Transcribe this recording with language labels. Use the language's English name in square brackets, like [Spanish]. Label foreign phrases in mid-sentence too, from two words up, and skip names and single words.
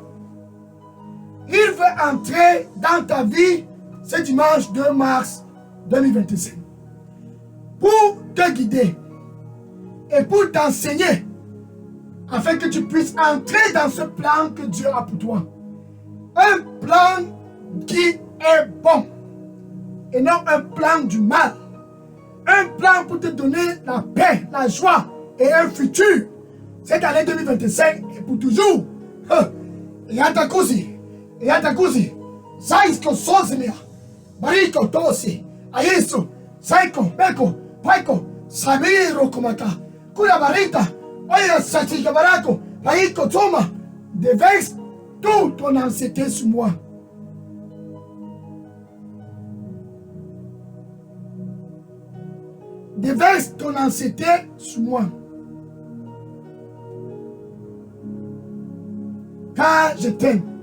[French] Il veut entrer dans ta vie ce dimanche 2 mars 2025 pour te guider et pour t'enseigner afin que tu puisses entrer dans ce plan que Dieu a pour toi. Un plan qui est bon et non un plan du mal. Un plan pour te donner la paix, la joie et un futur. Cette année 2025 et pour toujours. Yatakuzi, Saisko Sozimia, Bariko Tosi, Ayesu, Saiko, Beko, Paiko, Samiro Komaka, Kula Barita, Oya Satika Barako, Paiko Toma, déverse toute ton anxiété sur moi. Déverse ton anxiété sur moi. Car je t'aime.